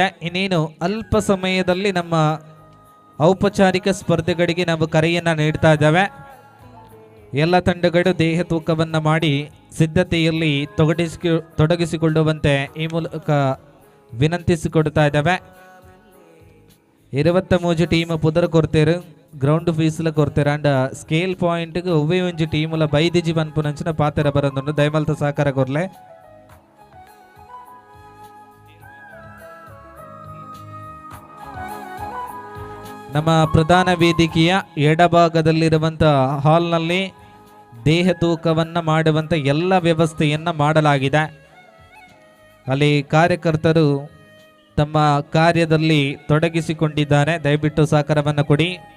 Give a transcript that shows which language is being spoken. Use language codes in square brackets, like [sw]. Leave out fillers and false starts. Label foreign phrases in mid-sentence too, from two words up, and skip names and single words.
[kn] ಇನ್ನೇನು ಅಲ್ಪ ಸಮಯದಲ್ಲಿ ನಮ್ಮ ಔಪಚಾರಿಕ ಸ್ಪರ್ಧೆಗಳಿಗೆ ನಾವು ಕರೆಯನ್ನು ನೀಡ್ತಾ ಇದ್ದೇವೆ. ಎಲ್ಲ ತಂಡಗಳು ದೇಹ ತೂಕವನ್ನು ಮಾಡಿ ಸಿದ್ಧತೆಯಲ್ಲಿ ತೊಡಗಿಸಿಕೊಳ್ಳುವಂತೆ ಈ ಮೂಲಕ ವಿನಂತಿಸಿಕೊಡ್ತಾ ಇದ್ದಾವೆ. [tcy] 23 ಟೀಮ್ ಪುದರ್ ಕೊಡ್ತೇರು, [en] ground feesಲ [tcy] ಕೊಡ್ತೇರು [en] and scale pointಗೆ [tcy] ಒವ್ವೇ ಒಂಜಿ ಟೀಮ್ಲ ಬೈದಿಜಿ ಬನ್ಪುನಂಚಿನ ಪಾತೆರ ಬರೋದು ದಯಮಲ್ತ ಸಹಕಾರ ಕೊರ್ಲೆ. [kn] ನಮ್ಮ ಪ್ರಧಾನ ವೇದಿಕೆಯ ಎಡಭಾಗದಲ್ಲಿರುವಂಥ ಹಾಲ್ನಲ್ಲಿ ದೇಹ ತೂಕವನ್ನು ಮಾಡುವಂಥ ಎಲ್ಲ ವ್ಯವಸ್ಥೆಯನ್ನು ಮಾಡಲಾಗಿದೆ. ಅಲ್ಲಿ ಕಾರ್ಯಕರ್ತರು ತಮ್ಮ ಕಾರ್ಯದಲ್ಲಿ ತೊಡಗಿಸಿಕೊಂಡಿದ್ದಾರೆ. ದಯವಿಟ್ಟು ಸಹಕಾರವನ್ನು ಕೊಡಿ.